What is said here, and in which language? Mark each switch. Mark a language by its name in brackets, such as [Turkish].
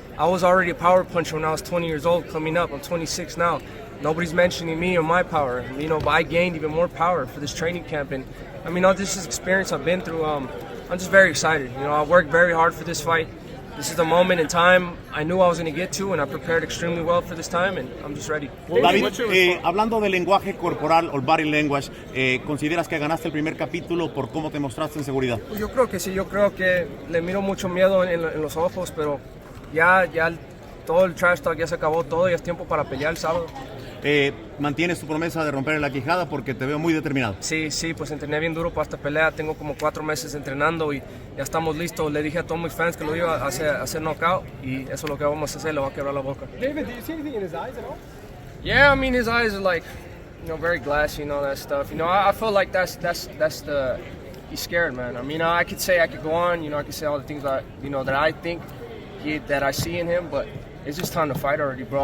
[English] I was already a power puncher when I was 20 years old, coming up. I'm 26 now. Nobody's mentioning me or my power, but I gained even more power for this training camp. And all this experience I've been through, I'm just very excited. I worked very hard for this fight. This is the moment in time I knew I was going to get to, and I prepared extremely well for this time, and I'm just ready. [Spanish] David, hablando del lenguaje corporal o body language, ¿consideras que ganaste el primer capítulo por cómo te mostraste en seguridad? Yo creo que sí, yo creo que le miro mucho miedo en los ojos, pero ya todo el trash talk ya se acabó, todo, ya es tiempo para pelear el sábado. ¿Mantienes tu promesa de romper la quijada? Porque te veo muy determinado. Sí, pues entrené bien duro para esta pelea. Tengo como 4 meses entrenando y ya estamos listos. Le dije a todos mis fans que lo iba a hacer knockout y eso es lo que vamos a hacer, le va a quebrar la boca. [English] David, do you see anything in his eyes at all? Yeah, his eyes are like, very glassy and all that stuff. I feel like that's the, he's scared, man. I could say I could go on, I could say all the things that, that I think that I see in him, but it's just time to fight already, bro.